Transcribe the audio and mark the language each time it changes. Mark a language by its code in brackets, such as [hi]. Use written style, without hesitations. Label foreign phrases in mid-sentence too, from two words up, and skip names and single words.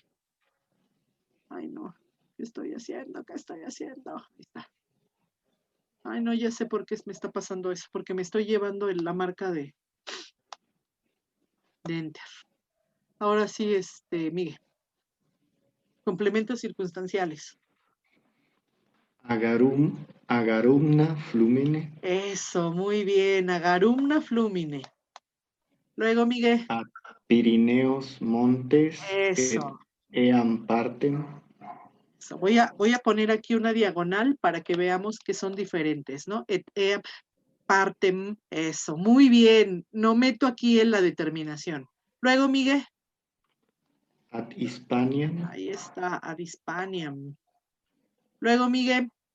[es] Ay, no. ¿Qué estoy haciendo? ¿Qué estoy haciendo? Ahí está. Ay, no, ya sé por qué me está pasando eso. Porque me estoy llevando la marca de Enter. Ahora sí, Miguel. Complementos circunstanciales. [la] Agarumna flumine. [es] Eso, muy bien. [la] Agarumna flumine. [es] Luego, Miguel. [la] Ad Pirineos montes. [es] Eso. [la] Eam partem. [es] Eso. Voy a poner aquí una diagonal para que veamos que son diferentes, ¿no? Partem, eso. Muy bien. No meto aquí en la determinación. Luego, Miguel. [la] Ad Hispaniam. [es] Ahí está, [la] ad Hispaniam. [es] Luego, Miguel.